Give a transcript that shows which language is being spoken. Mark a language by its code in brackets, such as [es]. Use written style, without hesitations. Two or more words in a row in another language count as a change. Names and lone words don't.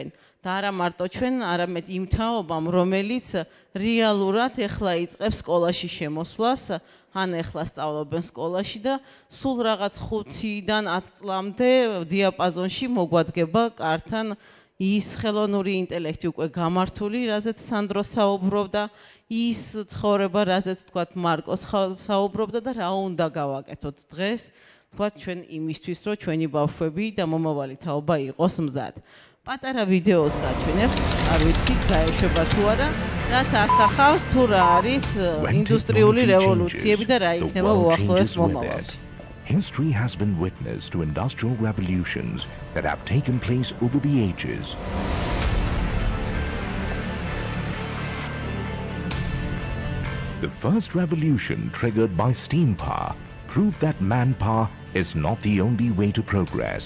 [ka] და არა მარტო ჩვენ, არამედ იმ თაობამ, რომელიც რეალურად ეხლა იწყებს სკოლაში შემოსვლას, ან ეხლა სწავლობენ სკოლაში და სულ რაღაც 5-დან 10 წლამდე დიაპაზონში მოგვადგება კართან ის ხელოვნური ინტელექტი უკვე გამართული, რაზეც სანდრო საუბრობდა, ის ცხოვრება, რაზეც თქვათ მარკოს საუბრობდა და რა უნდა გავაკეთოთ დღეს, თქვათ ჩვენ იმისთვის, რომ ჩვენი ბავშვები და მომავალი თაობა იყოს მზად. პატარა ვიდეოს გაჩვენებ, არ ვიცი, გაეშვება თუ არა, რაც ასახავს თუ რა არის ინდუსტრიული რევოლუციები და რა იქნება უახლოეს მომავალში. [en] History has been witness to industrial revolutions that have taken place over the ages. The first revolution, triggered by steam power, proved that manpower is not the only way to progress.